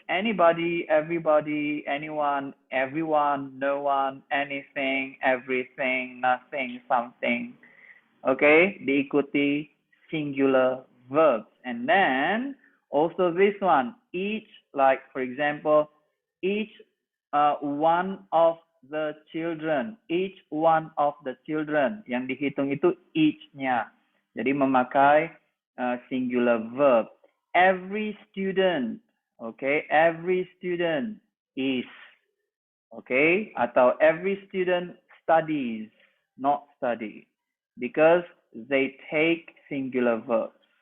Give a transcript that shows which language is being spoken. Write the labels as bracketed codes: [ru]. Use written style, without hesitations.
[en] Anybody, everybody, anyone, everyone, no one, anything, everything, nothing, something. [id] Okay, diikuti singular verbs. [en] And then also this one, each, like for example, each one of the children, each one of the children. [id] Yang dihitung itu each-nya. Jadi memakai singular verb. [en] Every student, okay, every student is, okay, atau every student studies, not study, because they take singular verbs.